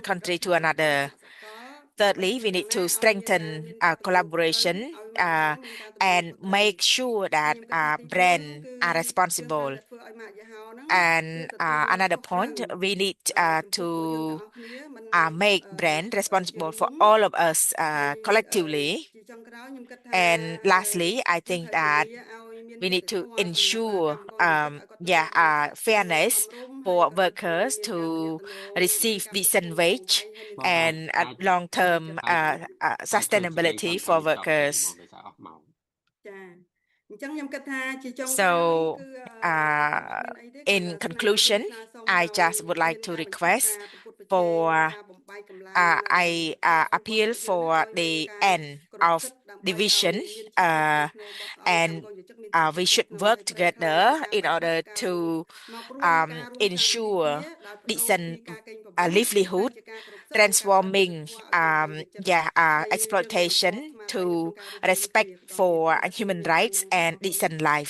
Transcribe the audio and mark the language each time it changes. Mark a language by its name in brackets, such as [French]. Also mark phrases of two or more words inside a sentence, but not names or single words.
[Khmer] ក្នុងកម្រិ [English] country [Khmer] ត [English] to [Khmer] ថ្នាក់ដឹកនាំ [English] another. [Khmer] ថ្នាក់សកល ដើម្បី [English] Thirdly, [Khmer] ធ្វើ [English] we [Khmer] យ៉ាង [English] need [Khmer] ណា [English] to [Khmer] ឲ្យមាន [English] strengthen [Khmer] ការមានកិត្តិយសខ្ពស់ [English] collaboration [Khmer] ឲ្យម៉ាកយីហោមានការទទួល [English] and [Khmer] ខុសត្រូវ [English] make sure [Khmer] ហើយ [English] that [Khmer] ខ្ញុំគិតថាទី 4 [English] brand [Khmer] គឺ [English] are [Khmer] យើងត្រូវ [English] responsible. [Khmer] តែធ្វើឲ្យម៉ាកយីហោហ្នឹង [English] And [Khmer] គឺទទួលបាន [English] another [Khmer] ខុសត្រូវ [English] point, we need [Khmer] ចំពោះពួកយើងទាំង [English] to [Khmer] អស់គ្នាមិនមែន [English] make [Khmer] ជា [English] brand [Khmer] ជា [English] responsible [Khmer] រួម [English] for all of us [Khmer] ហើយ [English] collectively. [Khmer] ជាចុងក្រោយខ្ញុំគិតថា [English] And lastly, I [Khmer] យើង [English] think [Khmer] ត្រូវធានា [English] that [Khmer] ឲ្យមាន [English] we [Khmer] យុត្តិ [English] need to [Khmer] ធម៌សម្រាប់ [English] ensure [Khmer] កម្មករយុត្តិឲ្យគាត់ទទួលបាន [English] fairness [Khmer] សមរម្យ [English] for workers to receive decent wage and long-term sustainability for workers. [Khmer] អញ្ចឹងខ្ញុំគិតថាជាចុងក្រោយ [English] So [Khmer] គឺ [English] in conclusion, I just would like to request for I appeal for the end of division and we should work together in order to ensure decent livelihood, transforming exploitation to respect for human rights and decent life.